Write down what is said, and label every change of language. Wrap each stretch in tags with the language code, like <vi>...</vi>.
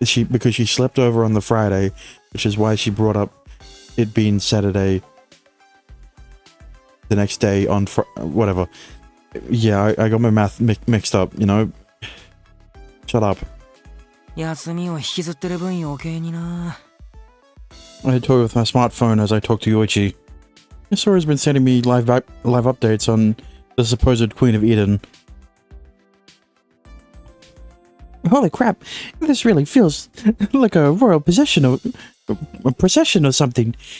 <en>Because she slept over on the Friday, which is why she brought up it being Saturday the next day on whatever. Yeah, I got my math mixed up, you know? Shut up.</en> <ja>休みを引きずってる分余計にな。</ja> <en>I toy with my smartphone as I talk to Yoichi. Sora's been sending me live updates on the supposed Queen of Eden. Holy crap, this really feels like a royal procession or something.</en>